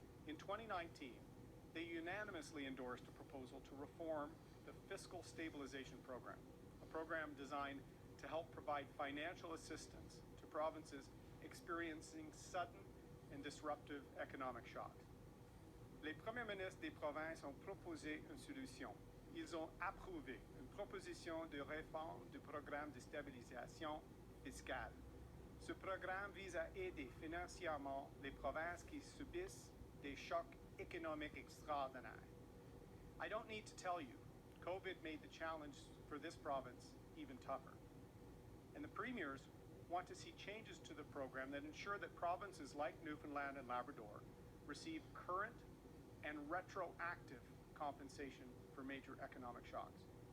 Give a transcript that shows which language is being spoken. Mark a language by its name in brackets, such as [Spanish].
[English] In 2019, they unanimously endorsed a proposal to reform the Fiscal Stabilization Program, a program designed to help provide financial assistance to provinces experiencing sudden and disruptive economic shocks. [French] Les premiers ministres des provinces ont proposé une solution. Ils ont approuvé une proposition de réforme du programme de stabilisation fiscale. Ce programme vise à aider financièrement les provinces qui subissent des chocs économiques extraordinaires. [English] I don't need to tell you, COVID made the challenge for this province even tougher. And the premiers want to see changes to the program that ensure that provinces like Newfoundland and Labrador receive current and retroactive compensation for major economic shocks.